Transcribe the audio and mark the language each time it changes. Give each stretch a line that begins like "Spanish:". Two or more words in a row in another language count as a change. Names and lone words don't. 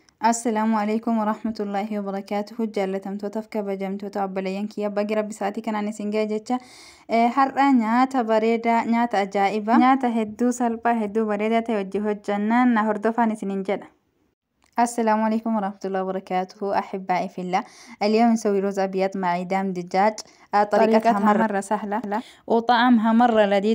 Arabic: السلام عليكم ورحمة الله وبركاته. جالتمتوتا في
Oromo: kabajamtoota obboleeyyan kiyya abbaa rabbi isaatii kanaan isin ga'e jecha har'a nyaata bareedaa nyaata ajaa'iba nyaata hedduu salphaa hedduu bareedaa ta'e wajji hojjannaan na hordofaan isinin jedha.
Arabic: السلام عليكم ورحمة الله وبركاته أحبائي في الله. اليوم نسوي رز أبيض مع عيدان دجاج. طريقتها مرة سهلة وطعمها مرة لذيذ.